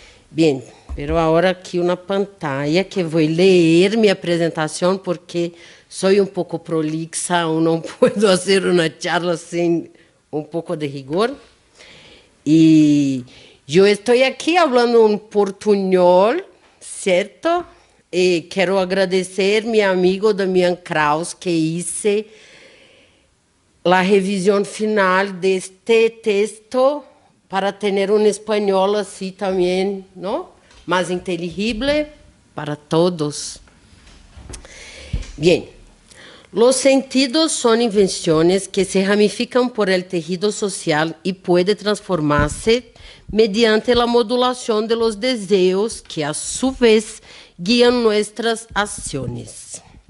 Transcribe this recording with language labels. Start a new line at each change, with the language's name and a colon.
Spanish: Bien, pero ahora aquí una pantalla que voy a leer mi presentación porque soy un poco prolixa, no puedo hacer una charla sin un poco de rigor. Y yo estoy aquí hablando un portuñol, ¿cierto?
Portuguese: Quero agradecer meu amigo Damian Kraus, que hice a revisão final deste texto para ter um espanhol assim também, não? Mais inteligível para todos.
Spanish: Bien, los sentidos son invenciones que se ramifican por el tejido social y puede transformarse mediante la modulación de los deseos que a su vez guían nuestras acciones.